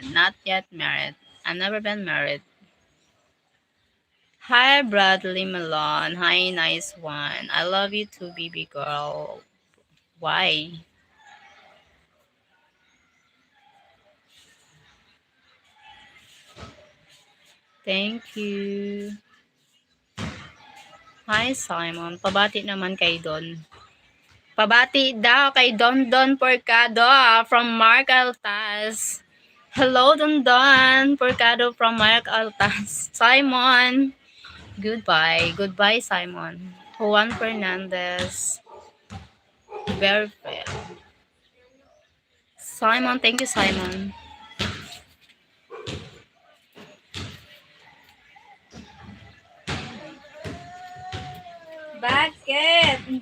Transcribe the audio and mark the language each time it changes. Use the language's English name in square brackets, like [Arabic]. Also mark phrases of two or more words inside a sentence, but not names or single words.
[English] Not yet married. I've never been married. Hi, Bradley Malone. Hi, nice one. I love you too, baby girl. Why? Thank you. [Filipino] Hi, Simon. Pabati naman kay Don. Pabati daw kay Don Don Porcado from Mark Altas. [English] Hello, Don Don Porcado from Mark Altas. Simon. Goodbye. Goodbye, Simon. Juan Fernandez. Very fair. Simon, thank you, Simon. [Filipino] Bakit?